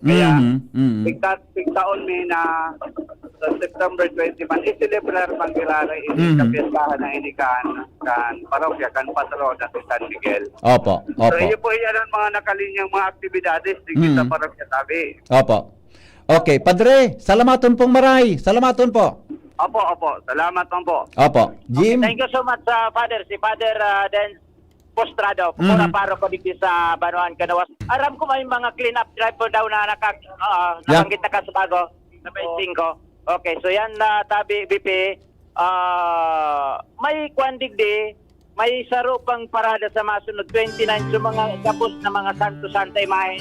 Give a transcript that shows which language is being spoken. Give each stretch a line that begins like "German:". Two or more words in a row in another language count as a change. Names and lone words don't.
Bikol: Kaya tigtaon mi na sa September 20 man iselebrar manggiraray ini kapiestahan na ini kan parokya kan patrona si San Miguel. Opo. So iyo po yan ang mga nakalinyang mga aktibidades digdi sa parokya tabi. Opo. Okay, Padre, salamaton pong maray. Salamaton po. Opo. Salamat po. Opo. Jim.
English: Thank you so much, Father.
Bikol: Si Father Dens Postrado, pura paro ko dito sa Banuan Kanawas. Aram ko may mga
English: clean up drive
Bikol: po daw na nakanggit na ka sa bago. Sa 5. Okay, so yan tabi BP, may kwandigdi, may saro pang parada sa masunod 29 sa mga gabos na mga Santo Santa Imahe.